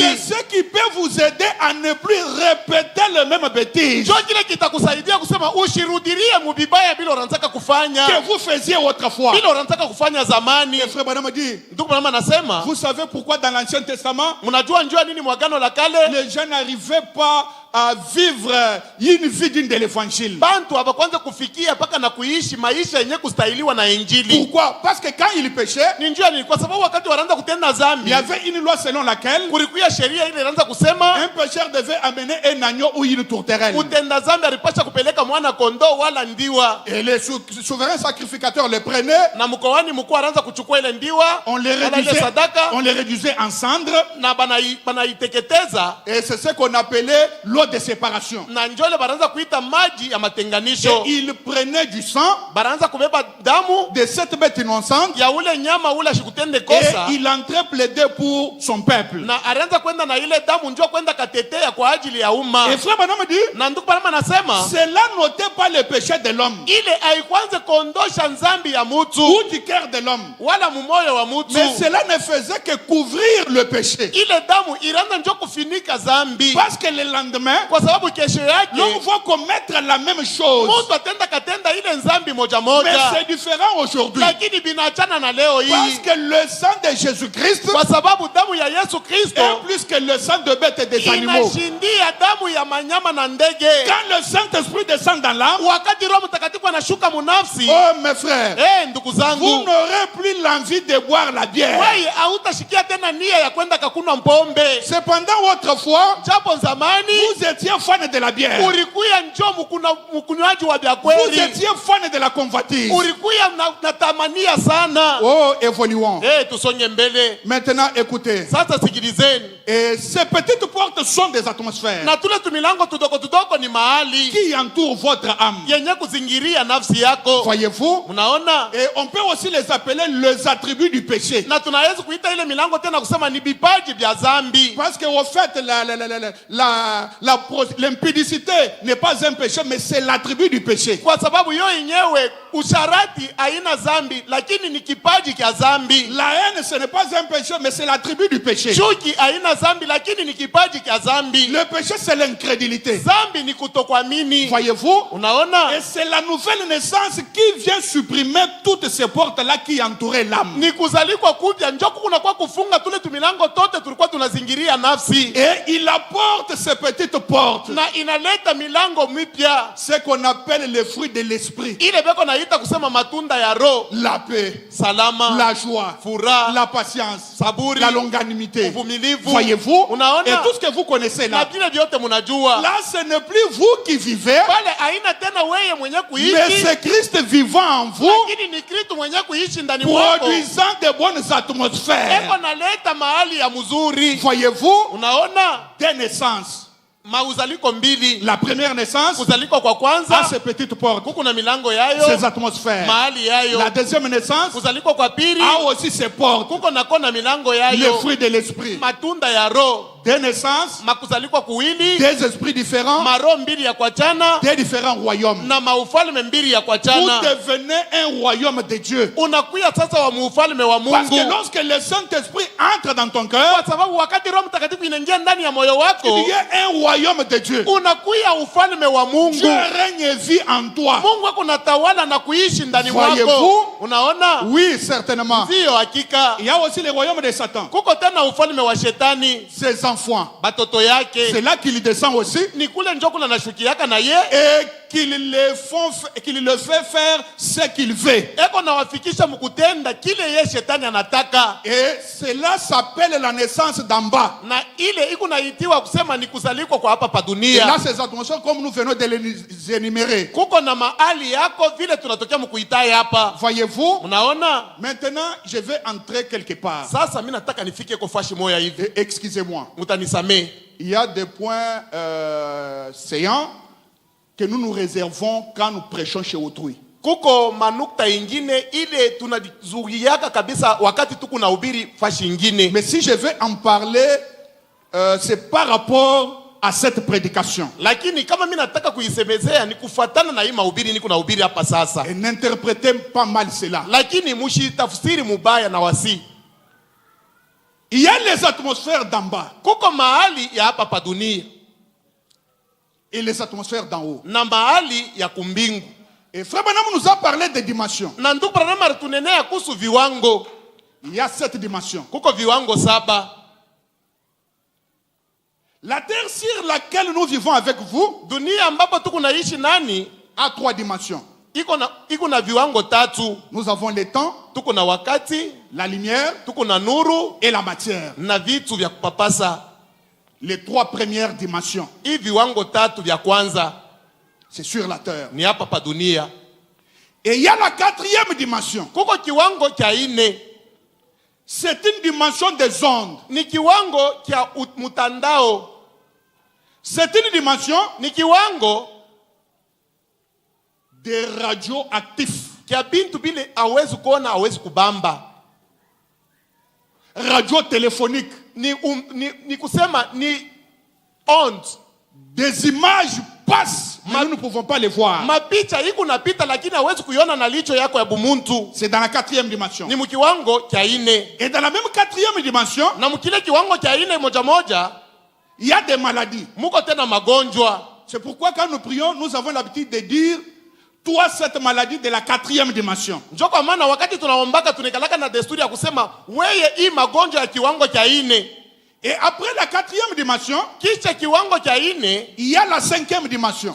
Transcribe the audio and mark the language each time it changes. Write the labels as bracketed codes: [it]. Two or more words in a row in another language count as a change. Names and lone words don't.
[fr] C'est ce qui peut vous aider à ne plus répéter les mêmes bêtises [sw] Njo kile kitakusaidia kusema ushirudirie mubibaya bila unataka kufanya, [fr] que vous faisiez autrefois. [sw] bila unataka kufanya zamani. [fr] Et Frère Branham dit, [sw] Ndugu Branham anasema, [fr] vous savez pourquoi dans l'Ancien Testament, [sw] mnajua njua nini mwagano la kale [fr] les gens n'arrivaient pas à vivre une vie digne de l'évangile? [sw] bantu hawakwanza kufikia mpaka na kuishi maisha yenye kustahiliwa na Injili. [fr] Pourquoi? Parce que quand ils péchaient, [sw] Ni njua nini? Kwa sababu wakati wanaanza kutenda il zambi, [fr] y avait une loi selon laquelle [sw] kulikuwa sheria ile inaanza kusema [fr] un pécheur devait amener un agneau ou une tourterelle. [sw] mtenda zambi alipasha kupeleka mwana kondoo wala ndiwa, [fr] Et les souverains sacrificateurs le prenaient, [sw] na mkoani mkuu anaanza kuchukua ile ndiwa [fr] on les [sw] wala ile réduisait, sadaka [fr] on les réduisait en cendres, [sw] na banaiteketeza, [fr] et c'est ce qu'on appelait l'eau de séparation. [sw] na njole banaanza kuita maji ya matenganisho. [fr] Et ils prenaient du sang [sw] Banaanza kubeba damu [fr] de cette bête innocente [sw] ya ule nyama ule ashikutende et kosa, [fr] il entrait plaider pour son peuple. [sw] na alianza kwenda na ile damu njoo kwenda katetea kwa ajili ya umma. [fr] Et Frère Branham dit, [sw] Na ndugu Branham anasema [fr] cela n'ôtait pas le péché de l'homme [sw] ile haikwanze kuondosha nzambi ya mutu [fr] ou du cœur de l'homme, [sw] wala mumoyo wa mutu, [fr] mais cela ne faisait que couvrir le péché. [sw] ile damu ilianza njoo kufinika zambi, [fr] Parce que le lendemain, [sw] kwa sababu kesho yake [fr] l'homme va commettre la même chose. [sw] mutu atenda katenda ile nzambi moja Mais moja, [fr] c'est différent aujourd'hui. [sw] lakini binaachana na leo Parce hii, [fr] que le sang de Jésus-Christ [sw] kwa sababu damu ya Yesu Kristo [fr] est plus que le sang de bêtes et des animaux. [sw] inashindia damu ya manyama na ndege. [fr] Quand le Saint-Esprit descend dans l'âme, [sw] Wakati Roho Mtakatifu anashuka munafsi, [fr] oh mes frères, [sw] ndugu vous zangu, [fr] n'aurez plus l'envie de boire la bière. [sw] wewe hautashikia tena nia ya kwenda kakunwa mpombe. [fr] Cependant, autrefois, [sw] Japo zamani [fr] vous étiez fan de la bière. [sw] ulikuya njoo mkunywaji wa vya Vous kweli, [fr] étiez fan de la convoitise. [sw] ulikuya natamania sana. [fr] Oh, évoluons. [sw] Tusonge mbele [fr] Maintenant, écoutez. [sw] sasa, sikilizeni. [fr] Et ces petites portes sont des atmosphères [sw] Na tule tumilango tudoko tudoko ni mahali [fr] qui entourent votre âme. [sw] yenye kuzingiria nafsi yako. [fr] Voyez-vous? [sw] Mnaona? [fr] Et on peut aussi les appeler les attributs du péché. [sw] Na tunaweza kuita ile milango tena kusema ni vipaji vya zambi, [fr] Parce qu'au fait, l'impudicité n'est pas un péché, mais c'est l'attribut du péché. [sw] kwa sababu hiyo yenyewe usharati haina zambi, lakini ni kipaji cha zambi. [fr] La haine, ce n'est pas un péché, mais c'est l'attribut du péché. [sw] Chuki haina zambi, lakini ni kipaji cha zambi. [fr] Le péché, c'est l'incrédulité. [sw] Zambi ni kutokuamini. [fr] Voyez-vous? [sw] Unaona? [fr] Et c'est la nouvelle naissance qui vient supprimer toutes ces portes-là qui entouraient l'âme. [sw] Ni kuzalikwa kupya njoo kunakuwa kufunga tule tumilango tote tulikuwa tunazingiria nafsi, [fr] Et il apporte ces petites portes, [sw] na inaleta milango mipya, [fr] ce qu'on appelle les fruits de l'esprit. [sw] ile beko naita kusema matunda ya roho: [fr] La paix, [sw] salama, [fr] la joie, [sw] furaha, [fr] la patience, [sw] saburi, [fr] la longanimité. [sw] uvumilivu. [fr] Voyez-vous? [sw] Unaona? [fr] Et tout ce que vous connaissez [sw] Na là, vile vyote mnajua [fr] là, ce n'est plus vous qui vivez, [sw] pale, haina tena wewe mwenye mais kuishi, [fr] c'est Christ vivant en vous, [sw] lakini ni Kristo mwenye kuishi ndani mwako, [fr] produisant de bonnes atmosphères. [sw] eko naleta mahali ya mzuri. [fr] Voyez-vous? [sw] Unaona? [fr] Des naissances. [sw] Mauzaliko mbili. [fr] La première naissance [sw] Kuzaliko kwa a kwanza [fr] ces petites portes, [sw] kuku na milango yayo, [fr] ces atmosphères. [sw] mahali yayo. [fr] La deuxième naissance [sw] Kuzaliko kwa pili [fr] a aussi ses portes, [sw] kuko nako na milango les yayo, [fr] fruits de l'esprit. [sw] matunda ya roho. [fr] des naissances, [sw] makuzalikwa kuwili, [fr] des esprits différents, [sw] maroho mbili ya kuachana, [fr] des différents royaumes. [sw] na maufalme mbili ya Vous kuachana. [fr] devenez un royaume de Dieu. [sw] Unakuya sasa wa muufalme wa [fr] Parce que [sw] Mungu. [fr] lorsque le Saint-Esprit entre dans ton cœur, [sw] Kwa sababu wakati Roho Mtakatifu inaingia ndani ya moyo wako, [fr] il y a un royaume de Dieu. [sw] unakuya ufalme wa Mungu. [fr] Dieu règne et vit en toi. [sw] Mungu wako unatawala na kuishi ndani [fr] Voyez-vous? [sw] mwako. Unaona? [fr] Oui, certainement. [sw] Ndio hakika. [fr] Il y a aussi le royaume de Satan. [sw] Kuko tena ufalme wa shetani, [fr] Ses enfants. [sw] batoto yake. [fr] C'est là qu'il descend aussi. [sw] Ni kule njoo kuna nashukiaka na ye. [fr] Et qu'il le fait faire ce qu'il veut. [sw] Eko na wafikisha mkutenda kile ye shetani anataka. [fr] Et cela s'appelle la naissance d'en bas. [sw] Na ile iko naitiwa kusema ni kuzalikwa kwa hapa pa Et dunia. [fr] là, ces attentions, comme nous venons de les énumérer. [sw] Kuko na mahali yako vile tunatokea mkuitai hapa. [fr] Voyez-vous? [sw] Unaona? [fr] Maintenant, je vais entrer quelque part. [sw] Sasa mimi nataka nifike kwa fashi moya hivi. [fr] Et excusez-moi. [sw] Mutanisamee. [fr] Il y a des points saillants que nous nous réservons quand nous prêchons chez autrui. [sw] Kuko manukta ingine ile tunazuriaka kabisa wakati tuko na ubiri fashi ingine. [fr] Mais si je vais en parler, c'est par rapport à cette prédication. [sw] Lakini kama mimi nataka kuisemezea ni kufuatana na hii mahubiri niko na ubiri hapa sasa. [fr] Et n'interprétez pas mal cela. [sw] Lakini mushitafsiri mubaya na wasi. [fr] Il y a les atmosphères d'en bas [sw] Kuko mahali ya hapa pa dunia [fr] et les atmosphères d'en haut. [sw] na mahali ya kumbingu. [fr] Et Frère Branham nous a parlé des dimensions. [sw] Na ndugu Branham alitunenea kuhusu viwango. [fr] Il y a 7 dimensions. [sw] Kuko viwango 7. [fr] La terre sur laquelle nous vivons avec vous [sw] Dunia ambapo tuko naishi nani [fr] a 3 dimensions. [sw] iko na viwango 3. [fr] Nous avons le temps, [sw] Tuko na wakati, [fr] la lumière [sw] tuko na nuru [fr] et la matière. [sw] na vitu vya kupapasa. [fr] Les 3 premières dimensions, [sw] Hii viwango 3 vya kwanza [fr] c'est sur la terre. [sw] ni hapa pa dunia. [fr] Et il y a la 4e dimension. [sw] Kuko kiwango cha 4. [fr] C'est une dimension des ondes. [sw] Ni kiwango cha mtandao. [fr] C'est une dimension [sw] Ni kiwango [fr] des radioactifs. [sw] kia bintu bile hawezi kuona, hawezi kubamba. [fr] Radio téléphonique. [sw] Ni kusema ni ondes. [fr] Des images passent, mais nous ne pouvons pas les voir. [sw] Mapicha iko napita lakini hawezi kuiona na licho yako ya bumuntu. [fr] C'est dans la 4e dimension. [sw] Ni mkiwango cha 4. [fr] Et dans la même 4e dimension, [sw] Na mkile kiwango cha 4 moja moja [fr] il y a des maladies. [sw] muko tena magonjwa. [fr] C'est pourquoi quand nous prions, nous avons l'habitude de dire toi cette maladie de la 4e dimension. [sw] Njoo kwa maana wakati tunaombaka tunekalaka na desturi ya kusema weye hii magonjwa ya kiwango cha 4. [fr] Et après la 4e dimension, [sw] Kisha kiwango cha 4 [fr] il y a la 5e dimension.